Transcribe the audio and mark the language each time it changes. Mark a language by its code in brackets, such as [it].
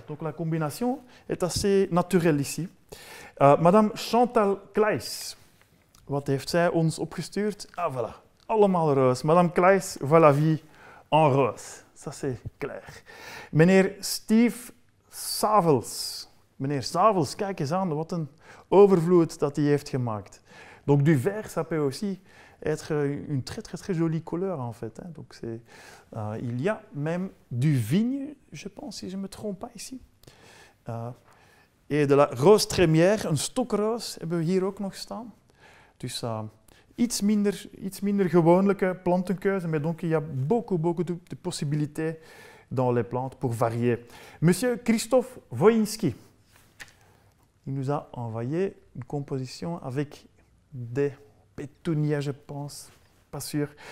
[fr] Donc la combinaison est assez naturelle ici. Madame Chantal Kleijs. [nl] Wat heeft zij ons opgestuurd? [fr] Ah, voilà. [nl] Allemaal roze. [fr] Madame Kleijs, voilà vie en rose. Ça, c'est clair. [nl] Meneer Steve Savels. Meneer Savels, kijk eens aan, wat een overvloed dat hij heeft gemaakt. [fr] Donc du vert, ça peut aussi être une très très très jolie couleur en fait. Hein. Donc il y a même du vigne, je pense, si je ne me trompe pas ici. Et de la rose trémière, [nl] een stokroos hebben we hier ook nog staan. Dus iets minder gewone plantenkeuze, [fr] mais donc il y a beaucoup de possibilités dans les plantes pour varier. Monsieur Christophe Wojinski, il nous a envoyé une composition avec des pétunias, je pense, pas sûr.